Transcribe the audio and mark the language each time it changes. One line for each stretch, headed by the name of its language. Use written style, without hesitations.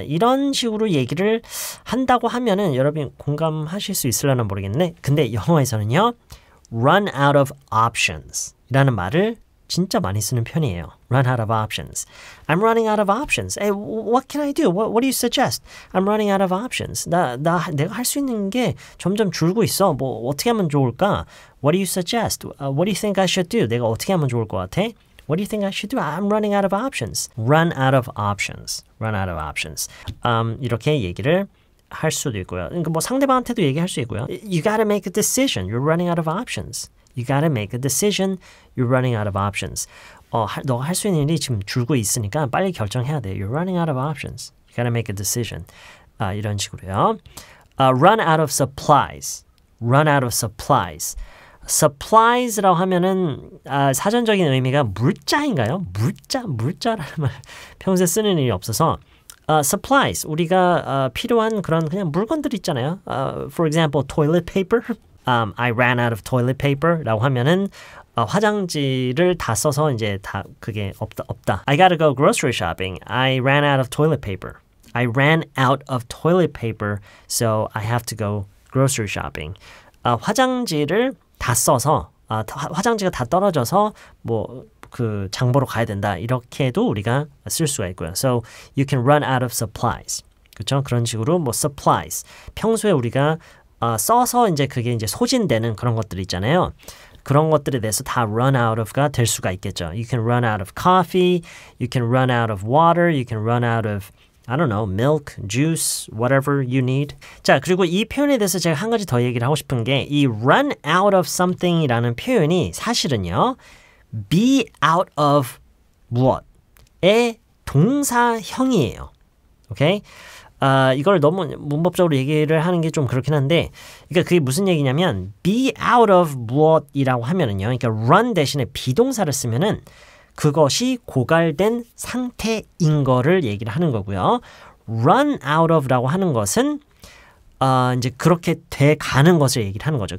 Korean: 이런 식으로 얘기를 한다고 하면은 여러분 공감하실 수 있으려나 모르겠네. 근데 영어에서는요, run out of options 이라는 말을 진짜 많이 쓰는 편이에요.
English: Run out of options. I'm running out of options. Hey, what can I do? What do you suggest? I'm running out of options.
Korean: 내가 할 수 있는 게 점점 줄고 있어. 뭐 어떻게 하면 좋을까?
English: What do you suggest? What do you think I should do?
Korean: 내가 어떻게 하면 좋을 것 같아?
English: What do you think I should do? I'm running out of options. Run out of options. Run out of options.
Korean: 이렇게 얘기를 할 수도 있고요. 그러니까 뭐 상대방한테도 얘기할 수 있고요.
English: You gotta make a decision. You're running out of options. You gotta make a decision. You're running out of options.
Korean: 너가 할 수 있는 일이 지금 줄고 있으니까 빨리 결정해야 돼.
English: You're running out of options. You gotta make a decision.
Korean: 이런 식으로요.
English: Run out of supplies. Run out of supplies.
Korean: supplies라고 하면은 사전적인 의미가 물자인가요? 물자라는 말 평소에 쓰는 일이 없어서 supplies 우리가 필요한 그런 그냥 물건들 있잖아요.
English: For example, toilet paper. I ran out of toilet paper라고
Korean: 하면은 화장지를 다 써서 이제 다 그게 없다.
English: I gotta go grocery shopping. I ran out of toilet paper. I ran out of toilet paper, so I have to go grocery shopping.
Korean: 화장지를 다 써서 화장지가 다 떨어져서 뭐 그 장보러 가야 된다. 이렇게도 우리가 쓸 수가 있고요.
English: So you can run out of supplies.
Korean: 그렇죠? 그런 식으로 뭐 supplies. 평소에 우리가 써서 이제 그게 이제 소진되는 그런 것들 있잖아요. 그런 것들에 대해서 다 run out of가 될 수가 있겠죠.
English: You can run out of coffee, you can run out of water, you can run out of I don't know, milk, juice, whatever you need.
Korean: 자, 그리고 이 표현에 대해서 제가 한 가지 더 얘기를 하고 싶은 게 이 run out of something이라는 표현이 사실은요. be out of 무엇의 동사형이에요. 오케이? 이걸 너무 문법적으로 얘기를 하는 게 좀 그렇긴 한데 그러니까 그게 무슨 얘기냐면 be out of 무엇이라고 하면은요. 그러니까 run 대신에 비동사를 쓰면은 그것이 고갈된 상태인 거를 얘기를 하는 거고요. run out of라고 하는 것은 이제 그렇게 돼가는 것을 얘기를 하는 거죠.